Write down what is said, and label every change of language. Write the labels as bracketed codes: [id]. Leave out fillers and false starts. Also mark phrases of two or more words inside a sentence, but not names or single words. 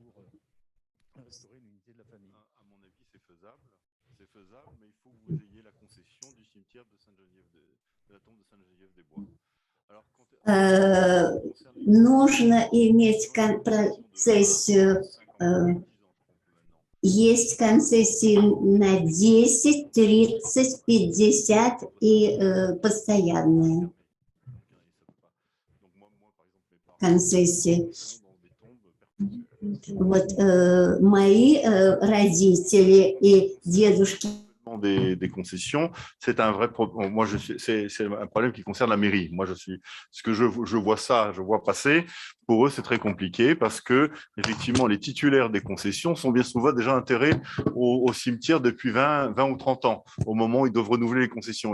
[ru] Нужно иметь концессию, есть концессии на 10, 30, 50 и постоянные концессии. Вот мои родители и дедушки. [fr] Des concessions, c'est un vrai problème. Moi, c'est un problème qui concerne la mairie. Moi, ce que je vois ça, je vois passer. Pour eux, c'est très compliqué parce que, effectivement, les titulaires des concessions sont bien souvent déjà enterrés au cimetière depuis 20 ou 30 ans, au moment où ils doivent renouveler les concessions.